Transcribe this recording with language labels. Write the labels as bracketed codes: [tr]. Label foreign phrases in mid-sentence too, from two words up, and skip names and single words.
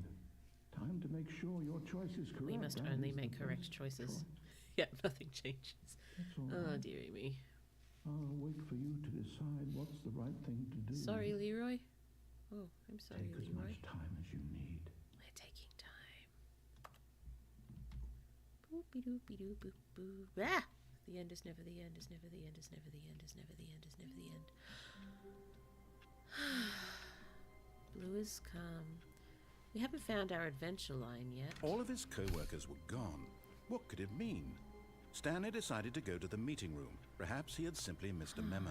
[en] Time to make sure your choice is correct. We must That only is make the correct best choices. choice. Yeah, nothing changes. That's all Oh right. dearie me. I'll wait for you to decide what's the right thing to do. Sorry, Leroy. Oh, I'm sorry, Take as Leroy. much time as you need. We're taking time. Boopy doopy doo boop boo. Ah! The end is never the end, is never the end, is never the end, is never the end, is never the end. Blue is calm. We haven't found our adventure line yet. All of his co-workers were gone. What could it mean? Stanley decided to go to the meeting room. Perhaps he had simply missed a memo.